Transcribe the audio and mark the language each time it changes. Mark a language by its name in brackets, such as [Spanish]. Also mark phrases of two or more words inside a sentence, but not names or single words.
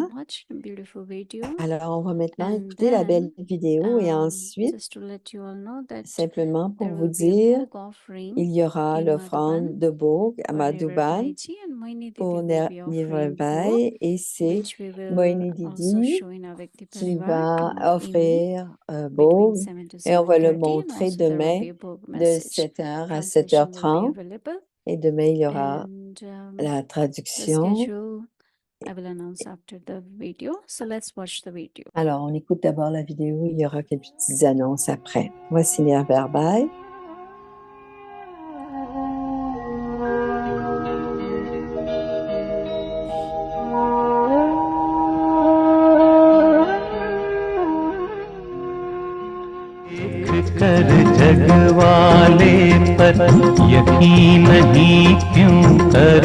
[French] Alors, on va maintenant écouter la belle vidéo et ensuite, simplement pour vous dire, il y aura l'offrande de Bhog à Madhuban pour Nirvarbhai et c'est Moini Didi qui va offrir Bhog et on va le montrer demain de 7h à 7h30 et demain il y aura la traduction. Alors, on écoute d'abord la vidéo, il y aura quelques petites annonces après. Voici Nirvarbhai. [Hindi] कर जग वाले पर यकीन नहीं क्यों कर